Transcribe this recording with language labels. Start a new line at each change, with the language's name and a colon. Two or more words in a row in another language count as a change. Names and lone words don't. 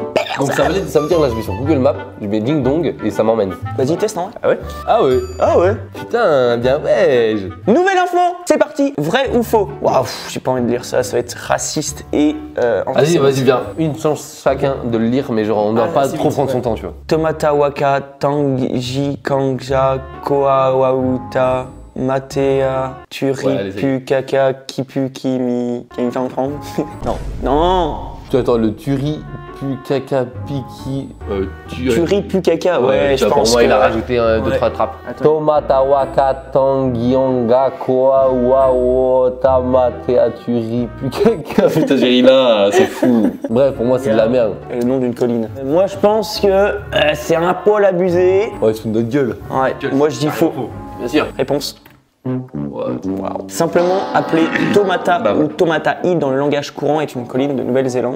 French: Donc ça veut dire là je vais sur Google Maps, je mets Ding Dong et ça m'emmène. Vas-y, teste, non? Ah ouais? Ah ouais. Ah ouais. Putain, bien beige. Nouvelle info, c'est parti. Vrai ou faux? Waouh, j'ai pas envie de lire ça, ça va être raciste et. Vas-y, viens. Une chance chacun de le lire, mais genre on doit pas trop prendre son temps, tu vois. Tomata waka tangi kangja koa wauta matea turi Ouais, allez, pu kaka kipu kimi kimi. Non. Tu attends, le turi pu caca piki. Turi pu kaka, ouais, tu je vois, pense. pour moi, que... il a rajouté 2-3 trappes. Tomata waka tangionga koa wao tamatea turi pu caca. Putain, j'ai ri là, c'est fou. Bref, pour moi, c'est de la merde. Le nom d'une colline. Moi, je pense que c'est un poil abusé. Ouais, c'est notre gueule. Ouais, moi je dis faux. Bien sûr. Réponse. Wow. Simplement appelé Tomata ou Tomata'i dans le langage courant est une colline de Nouvelle-Zélande.